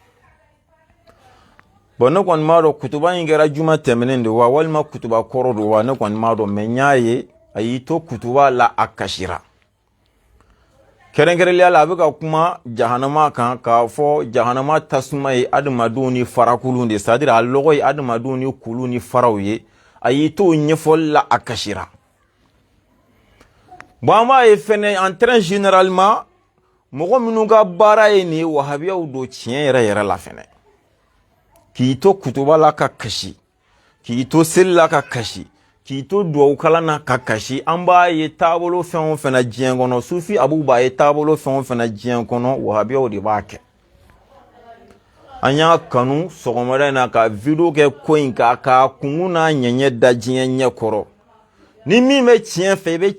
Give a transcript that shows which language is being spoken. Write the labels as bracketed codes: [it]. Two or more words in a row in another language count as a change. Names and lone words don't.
[bm] bon ne kɔni m'a dɔn kutuba in kɛra juma tɛmɛnen de wa walima kutuba kɔrɔ don wa ne kɔni m'a dɔn mais n y'a ye a y'i to kutuba la a kasira kɛrɛnkɛrɛnnenya la a bɛ ka kuma jahanama kan k'a fɔ jahanama tasuma ye adamadenw ni farakulu de [fr] c'est à dire [bm] a lɔgɔ ye adamadenw ni kulu ni faraw ye a y'i to ɲɛfɔli la a kasira bon an b'a ye fɛnɛ [fr] en très généralement [bm] mɔgɔ minnu ka baara ye nin ye wahabiyaw don tiɲɛ yɛrɛ yɛrɛ la fɛnɛ k'i to kutuba la ka kasi k'i to seli la ka kasi k'i to duwawu kalan na ka kasi an b'a ye taabolo fɛn o fɛn na diɲɛ kɔnɔ sufi abu b'a ye taabolo fɛn o fɛn na diɲɛ kɔnɔ wahabiyaw de b'a kɛ an y'a kanu sɔgɔmada in na ka vidéo kɛ ko in kan k'a kungun n'a ɲɛɲɛ da diɲɛ ɲɛ kɔrɔ ni min bɛ tiɲɛ fɛ i bɛ